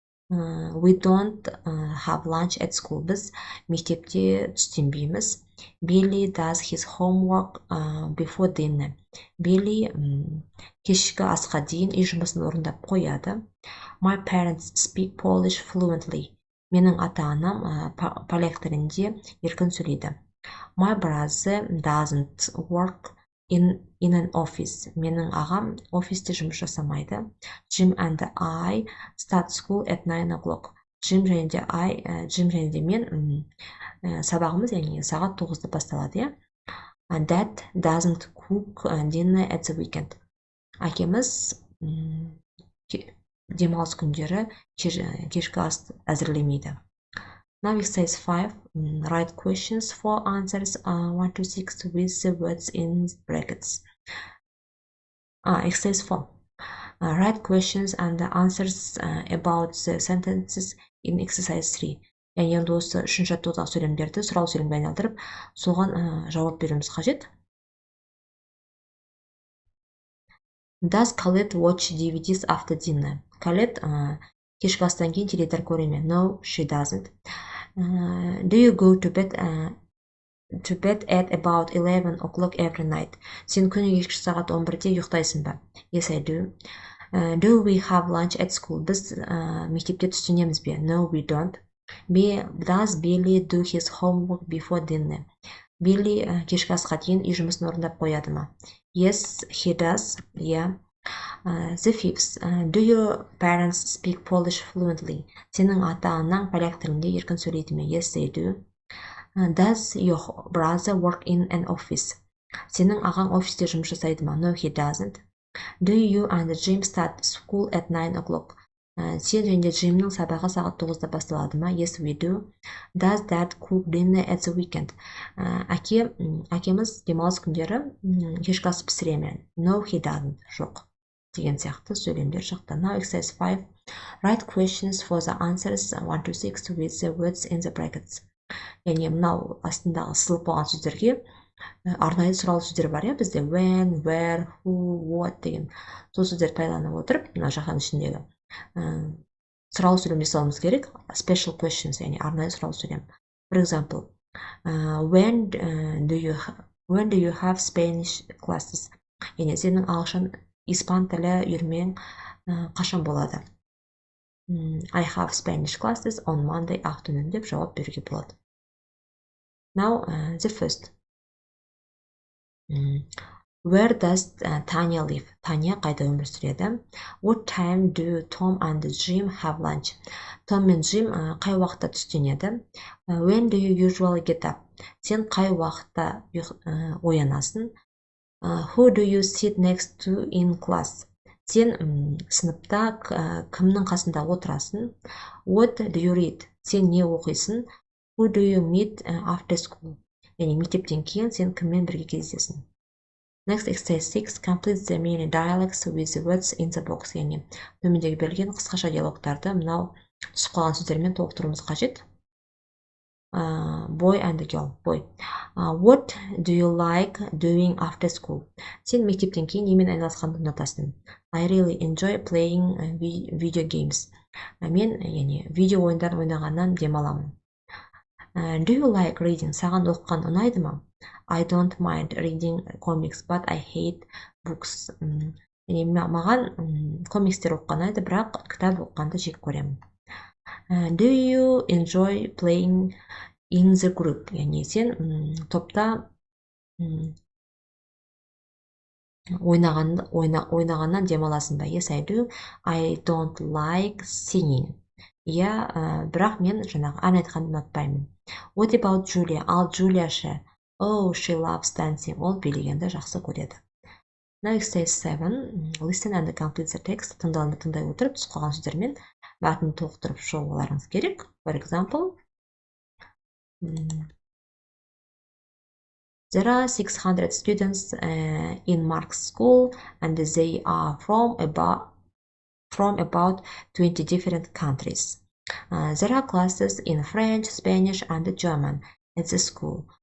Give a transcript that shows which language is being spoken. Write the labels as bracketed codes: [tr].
[en] We don't have lunch at school. [kk] Біз мектепте түстенбейміз. [en] Billy does his homework before dinner. [kk] Billy кешкі асқа дейін үй жұмысын орындап қояды. [en] My parents speak Polish fluently. [kk] Менің ата-анам поляк тілінде еркін сөйлейді. [en] My brother doesn't work in an office. [kk] Менің ағам офисте жұмыс жасамайды. [en] Jim and I start school at 9 o'clock. [kk] Jim және де мен сабағымыз, яғни сағат 9-да басталады. [en] Dad doesn't cook dinner at the weekend. [kk] Әкеміз демалыс күндері кешкі ас әзірлемейді. [en] Now exercise 5. Write questions for answers 1 to 6 with the words in brackets. Exercise 4. Write questions and answers about the sentences in exercise 3. [kk] Яғни енді осы үшінші жаттығудағы сөйлемдерді сұрау сөйлемге айналдырып, соған жауап беруіміз қажет. [en] Does Colette watch DVDs after dinner? [kk] Colette кешкі астан кейін теледидар көре ме? [en] No, she doesn't. Do you go to bed at about 11 o'clock every night? [kk] Сен күні кешкі сағат 11-де ұйықтайсың ба? [en] Yes, I do. Do we have lunch at school? [kk] Біз мектепте түстенеміз бе? [en] No, we don't. Does Billy do his homework before dinner? [kk] Billy кешкі асқа дейін үй жұмысын орындап қояды ма? [en] Yes, he does. Yeah. The fifth. Do your parents speak Polish fluently? [kk] Сенің ата-анаң поляк тілінде еркін сөйлейді ме? [en] Yes, they do. Does your brother work in an office? [kk] Сенің ағаң офисте жұмыс жасайды ма? [en] No, he doesn't. Do you and Jim start school at 9 o'clock? [kk] Сен және Джимнің сабағы сағат 9-да басталады ма? [en] Yes, we do. Does dad cook dinner at the weekend? [kk] Әкеміз демалыс күндері кешкі ас пісіре ме? [en] No, he doesn't. Жоқ. [kk] Деген сияқты сөйлемдер шықты. [en] Now exercise 5. Write questions for the answers 1 to 6 with the words in the brackets. [kk] Яғни мынау астындағы сызылып болған сөздерге арнайы сұрау сөздер бар, бізде when, where, who, what деген сол сөздерді пайдаланып отырып, мына жақаның ішіндегі сұрау сөйлем жасауымыз керек. Special questions, яғни арнайы сұрау сөйлем. [en] For example, when do you have Spanish classes? [kk] Яғни сенің ағылшын, испан тілі үйірмең қашан болады? [en] I have Spanish classes on Monday afternoon [kk] деп жауап беруге болады. [en] Now, the first. Where does Tanya live? [kk] Tanya қайда өмір сүреді? [en] What time do Tom and Jim have lunch? [kk] Tom мен Jim қай уақытта түстенеді? [en] When do you usually get up? [kk] Сен қай уақытта оянасың? [en] Who do you sit next to in class? [kk] Сен сыныпта кімнің қасында отырасың? [en] What do you read? [kk] Сен не оқисың? [en] Who do you meet after school? [kk] Яғни мектептен кейін сен кіммен бірге кездесесің? [en] Next exercise 6. Complete the many dialogues with the words in the box. [kk] Яғни төмендегі берілген қысқаша диалогтарды мынау түсіп қалған сөздермен толықтыруымыз қажет. [en] Boy and girl. Boy. What do you like doing after school? [kk] Сен мектептен кейін немен айналысқанды ұнатасың? [en] I really enjoy playing video games. [kk] Мен видео ойындар ойнағаннан демаламын. [en] Do you like reading? [kk] Саған оқыған ұнайды ма? [en] I don't mind reading comics, but I hate books. [kk] Маған комикстер оқыған ұнайды, бірақ кітап оқығанды жек көремін. [en] Do you enjoy playing in the group? [kk] Яғни сен топта ойнағаннан демаласың ба? [en] Yes, I do. I don't like singing. [kk] Бірақ мен жаңағы ән айтқанды ұнатпаймын. [en] What about Julia? [kk] Ал Julia ше? [en] Oh, she loves dancing. [kk] Ол билегенді жақсы көреді. [en] Now exercise 7. Listen and complete the text. [kk] Тыңдалымды тыңдай отырып, түсіп қалған сөздермен мәтінді толықтырып шығуларыңыз керек. [en] For example, there are 600 students in Mark's school and they are from about 20 different countries. There are classes in French, Spanish, and German at the school.